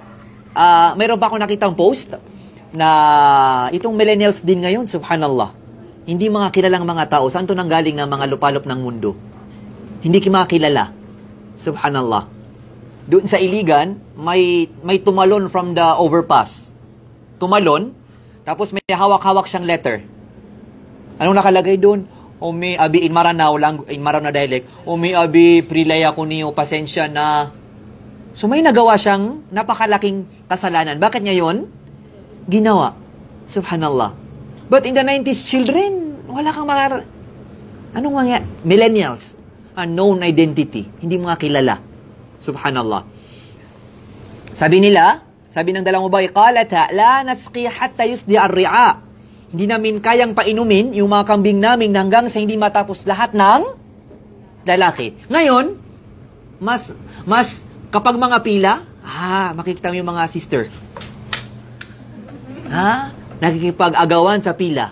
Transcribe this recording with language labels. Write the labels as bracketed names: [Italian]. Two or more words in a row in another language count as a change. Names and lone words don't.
[Filipino] Mayroon pa ako nakitang post na itong millennials din ngayon, subhanallah. Hindi mga kilalang mga tao. Saan to nanggaling na mga lupalop ng mundo? Hindi mga kilala. Subhanallah. Doon sa Iligan, may tumalon [English] from the overpass. [Filipino] Tumalon, tapos may hawak-hawak siyang letter. Anong nakalagay doon? Umi abi in Maranao na dialect. Umi abi prilaya ko niyo pasensya na. So may nagawa siyang napakalaking kasalanan. Bakit niya yun? Ginawa. Subhanallah. [English] But in the 90s, children, [Filipino] wala kang anong mga millennials? [English] Unknown identity. [Filipino] Hindi mga kilala. Subhanallah. Sabi ng dalawang babae, [Arabic] قالتا لا نسقي حتى يصدر الرعاء. [Filipino] Hindi namin kayang painumin yung mga kambing namin hanggang sa hindi matapos lahat ng lalaki. Ngayon, mas kapag mga pila, makikita mo yung mga sister. Nakikipag-agawan sa pila.